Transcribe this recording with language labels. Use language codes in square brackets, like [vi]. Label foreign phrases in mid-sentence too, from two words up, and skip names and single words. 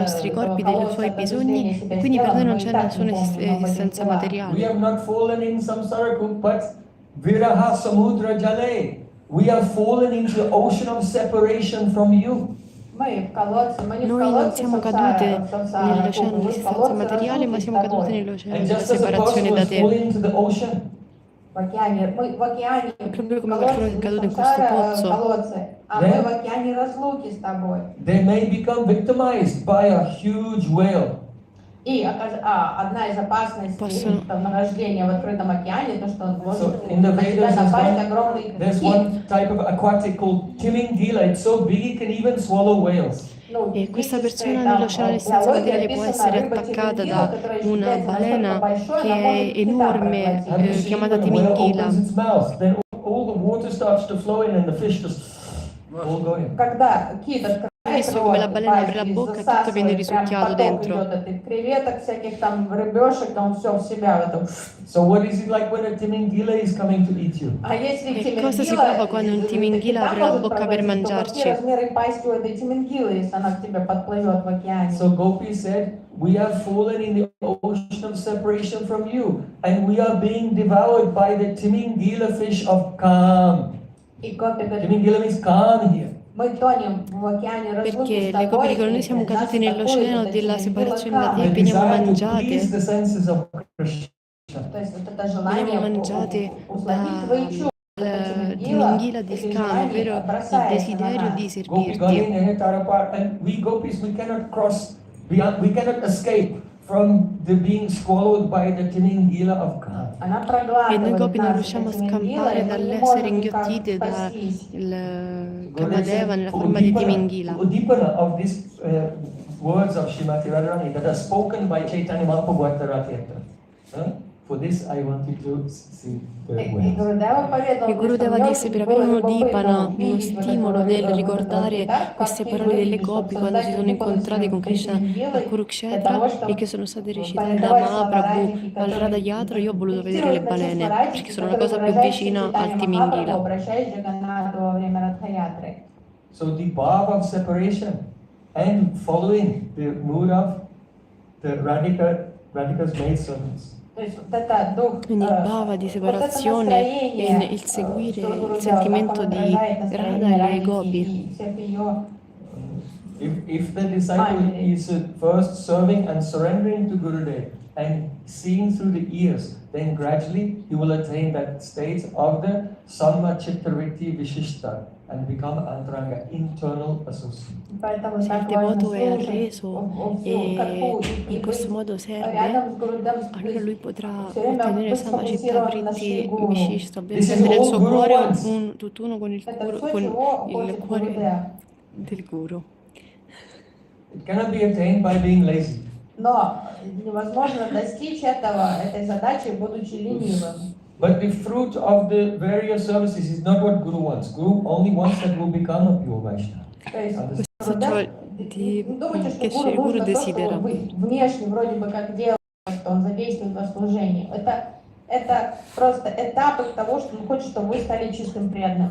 [it] размовляться, nostri corpi, [ru] этого [it] dei suoi [ru] колодца [it] bisogni, [ru] подозрения [it] e [ru] себя [it] quindi per noi non [ru] мы [it] c'è [ru] и так [it] nessuna [ru] не помним об этих [it] esistenza [ru] делах. [en] We [it] materiale. [en] have not fallen in [sa] samsara kup, [en] but [sa] viraha samudra jale. [en] We have fallen into the ocean of separation from you. [ru] Мы в колодце, мы не в [it] Noi non [ru] колодце [it] siamo [ru] самсара, [it] cadute [ru] самсара, [it] nell'oceano [ru] вы в [it] dell'esistenza [ru] колодце [it] materiale, ma siamo [ru] разлуки с [it] cadute [ru] тобой. [it] nell'oceano [en] And [it] della [en] just as a person [it] separazione da [en] was [it] te. [en] falling into the ocean [ru] в океане, мы в океане [it] Proprio come qualcuno che è caduto in questo [ru] колодцы, [it] pozzo. [ru] а мы в океане разлуки с тобой. [en] They may become victimized by a huge whale. [ru] И одна из опасностей нахождения в открытом океане, то, что он может на тебя напасть огромный [en] there's [ru] кит. [en] one type of aquatic called Timingila. It's so big it can even swallow whales. [it] E questa persona nell'oceano senza materiale può essere attaccata da una balena che è enorme, chiamata [en] When the whale [it] Timingila. [en] opens its mouth, then all the water starts to flow in and the fish just all go in. [ru] Когда кит [it] Hai visto come la balena apre la bocca e tutto viene risucchiato dentro? [ru] Креветок всяких там, рыбешек, он все в себя в этом. [en] So what is it like when a Timingila is coming to eat you? [ru] А если [it] E cosa si prova quando un Timingila apre la bocca per mangiarci? [ru] Какие размеры пасти у этой тимингилы, если она к тебе подплывет в океане? [en] So Gopi said, we have fallen in the ocean of separation from you, and we are being devoured by the Timingila fish of Kam. [ru] И Гопи говорит, [en] Timingila means Kam here. [ru] мы тонем в океане разлуки [it] Perché [ru] с [it] le [ru] тобой, [it] Gopi dicono noi siamo caduti nell'oceano della separazione da te e [en] The [it] veniamo [en] desire to [it] mangiate. [en] please the senses of Krishna. [ru] То есть вот это желание [it] Veniamo mangiate [ru] условить твои чувства. [it] dal Timingila di Scam, ovvero il desiderio di Gopi servirti. Gani Tarapar, [en] and we Gopis, we cannot cross beyond, we cannot escape from the being swallowed by the Timingila of Kam. [ru] Она [it] E noi [ru] проглатывает [it] Gopi non [ru] нас, [it] riusciamo a [ru] эта тимингила, [it] scampare [ru] и мы не [it] dall'essere [ru] можем никак [it] inghiottite [ru] спастись. [it] dal Kamadeva nella forma di Timingila. [en] Udipana of these words of Srimati Radharani that are spoken by Chaitanya Mahaprabhu at the Rath Yatra. For this I want you to see the [ru] И [en] words. [ru] Гурудева поведал, [it] E Gurudeva [ru] что [it] disse per avere uno dipana, uno stimolo nel ricordare queste parole delle Gopi quando si sono incontrati con Krishna a Kurukshetra e che sono state recitate da Mahaprabhu al Radha Yatra. Io ho voluto vedere le balene perché sono la cosa più vicina al Timingila. [en] So the bhav of separation and following the mood of the Radhika's maidservants. [it] Quindi il bhava di separazione e il seguire il sentimento di Radha e le Gopi. [en] If the disciple is first serving and surrendering to Gurudev and seeing through the ears, then gradually he will attain that state of the [sa] Samma Chittavritti Vishishta [en] and become Antaranga, internal associate. [it] Se il devoto è arreso e in questo modo serve, allora lui potrà ottenere [sa] Samaccitta Vritti Vishishta, [it] ovvero essere nel suo cuore tutt'uno con il cuore del Guru. [en] It cannot be attained by being lazy. [ru] Но невозможно достичь этой задачи, будучи ленивым. [en] But the fruit of the various services is not what Guru wants. Guru only wants that we'll become a pure Vaishnava. [ru] То есть, [it] Questo ciò [ru] думаете, [it] che [ru] что Шри Гуру Гуру нужно то, [it] desidera. [ru] что вы внешне вроде бы как делаете, что он задействует во служении. Это просто этапы того, что он хочет, чтобы вы стали чистым преданным.